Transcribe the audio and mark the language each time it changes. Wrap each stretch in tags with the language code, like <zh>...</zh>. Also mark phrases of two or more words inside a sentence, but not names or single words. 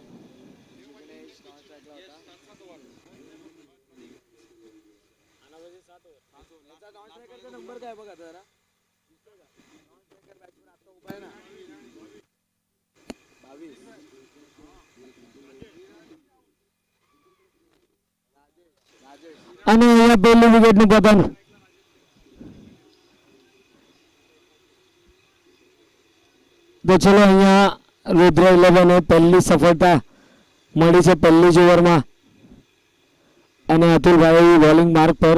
<mr>जिग्नेश नॉन स्ट्राइकला होता. नंबर काय बघा जरा उभा आहे ना 22</mr> <gu>અને અહીંયા પહેલી વિકેટનું પતન. તો ચલો અહીંયા રુદ્ર 11 પહેલી સફળતા મળી છે પહેલી જ ઓવરમાં અને અતુલભાઈ બોલિંગ માર્ક પર.</gu>